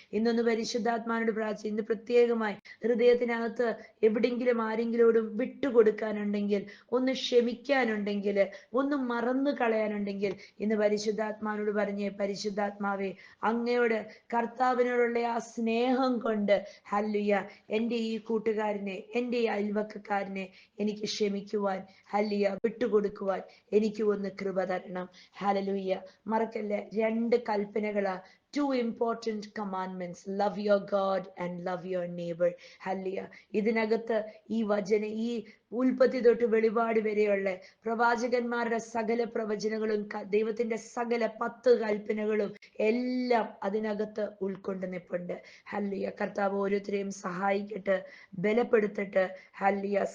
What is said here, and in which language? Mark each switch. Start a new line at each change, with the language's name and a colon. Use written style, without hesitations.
Malayalam: ഇന്നൊന്ന് പരിശുദ്ധാത്മാവിനോട് പ്രാർത്ഥിച്ച്, ഇന്ന് പ്രത്യേകമായി ഹൃദയത്തിനകത്ത് എവിടെങ്കിലും ആരെങ്കിലോടും വിട്ടുകൊടുക്കാനുണ്ടെങ്കിൽ, ഒന്ന് ക്ഷമിക്കാനുണ്ടെങ്കിൽ, ഒന്ന് മറന്നു കളയാനുണ്ടെങ്കിൽ ഇന്ന് പരിശുദ്ധാത്മാവിനോട് പറഞ്ഞേ, പരിശുദ്ധാത്മാവേ, അങ്ങയോട് കർത്താവിനോടുള്ള ആ സ്നേഹം കൊണ്ട് ഹല്ലേലൂയ എൻ്റെ ഈ കൂട്ടുകാരനെ, എൻ്റെ ഈ അയൽവക്കക്കാരനെ എനിക്ക് ക്ഷമിക്കുവാൻ, ഹല്ലേലൂയ വിട്ടുകൊടുക്കുവാൻ എനിക്ക് ഒന്ന് കൃപ തരണം. ഹല്ലേലൂയ. മറക്കല്ലേ, 2 കൽപ്പനകളാ.
English: two important commandments: love your God and love your neighbor. Hallelujah.
Malayalam: ഇതിനകത്ത് ഈ ഉൽപ്പത്തി തൊട്ട് വെളിപാട് വരെയുള്ള പ്രവാചകന്മാരുടെ സകല പ്രവചനങ്ങളും ദൈവത്തിന്റെ സകല 10 കൽപ്പനകളും എല്ലാം അതിനകത്ത് ഉൾക്കൊണ്ട് നിൽപ്പുണ്ട്. ഹല്ലേലൂയ. കർത്താവ് ഓരോരുത്തരെയും സഹായിക്കട്ടെ, ബലപ്പെടുത്തട്ടെ. ഹല്ലേലൂയ.